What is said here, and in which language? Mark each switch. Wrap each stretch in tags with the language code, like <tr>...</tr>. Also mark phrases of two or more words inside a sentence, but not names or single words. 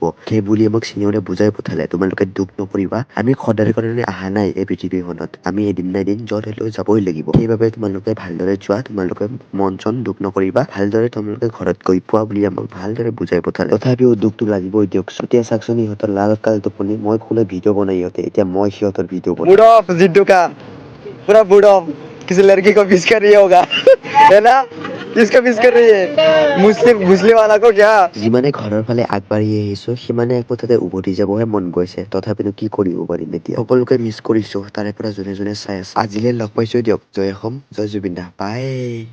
<as>সেই বুলি আমাক চিনিয়ৰে বুজাই পঠালে, তোমালোকে দুখ নকৰিবা, আমি সদায় কাৰণে অহা নাই এই পৃথিৱীখনত, আমি এদিন না এদিন য'ত হলেও যাবই লাগিব। সেইবাবে তোমালোকে ভালদৰে যোৱা, তোমালোকে মন চন দুখ নকৰিবা, ভালদৰে তোমালোকে ঘৰত গৈ পোৱা বুলি আমাক ভালদৰে বুজাই পঠালে। তথাপিও দুখটো লাগিবই দিয়কচোন। এতিয়া চাওকচোন ইহঁতৰ লাল কাল টোপনি, মই ক'লে ভিডিঅ' বনাই ইহঁতে, এতিয়া মই সিহঁতৰ ভিডিঅ' বনাই।</as> <hi>मूड ऑफ जिड्डू का पूरा मूड ऑफ किसी लड़की को मिस कर रही होगा है ना किसको मिस कर रही है मुस्लिम मुस्लिम वाला को क्या</hi> <as>যিমানে ঘৰৰ ফালে আগবাঢ়ি আহিছো সিমানে একোটাতে উভতি যাবহে মন গৈছে। তথাপিনো কি কৰিব পাৰিম এতিয়া, সকলোকে মিছ কৰিছো তাৰে পৰা যোনে যোনে চাই আছে। আজিলে লগ পাইছো দিয়ক, জয় অসম, জয় জুবিন দা, বাই।</as>